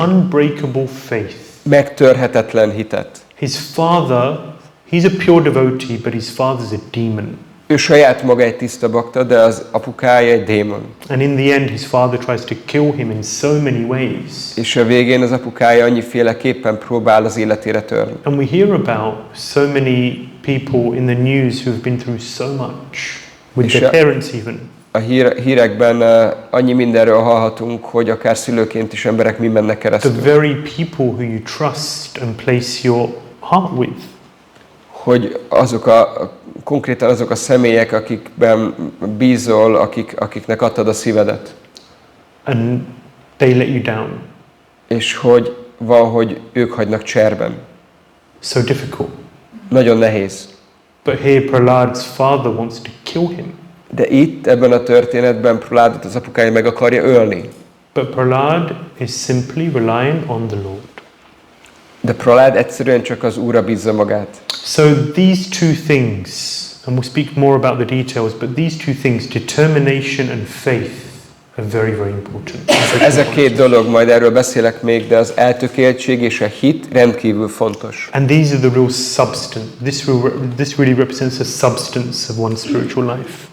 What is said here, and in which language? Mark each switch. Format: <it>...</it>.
<en>Unbreakable faith.</en> <hu>Megtörhetetlen hitet.</hu> <en>His father, he's a pure devotee, but his father's a demon.</en> <hu>Ő saját maga egy tiszta bakta, de az apukája egy démon.</hu> <en>And in the end, his father tries to kill him in so many ways.</en> <hu>És a végén az apukája annyiféleképpen próbál az életére törni.</hu> <en>And we hear about so many people in the news who have been through so much, with their parents even.</en> <hu>A hírekben annyi mindenről hallhatunk, hogy akár szülőként is emberek mi mennek keresztül.</hu> <en>The very people who you trust and place your heart with.</en> <hu>Hogy konkrétan azok a személyek, akikben bízol, akiknek adtad a szívedet.</hu> <en>And they let you down.</en> <hu>És hogy van, hogy ők hagynak cserben.</hu> <en>So difficult.</en> <hu>Nagyon nehéz.</hu> <en>But here Prahlāda's father wants to kill him.</en> <hu>De itt, ebben a történetben Prahlādat az apukája meg akarja ölni.</hu> <en>But Prahlāda is simply relying on the Lord.</en> <hu>De Prahlāda egyszerűen csak az Úrra bízza magát.</hu> <en>So these two things, and we'll speak more about the details, but these two things, determination and faith, are very, very important.</en> <hu>Ez a két dolog, majd erről beszélek még, de az eltökéltség és a hit rendkívül fontos.</hu> <en>And these are the real substance. This really represents the substance of one's spiritual life.</en>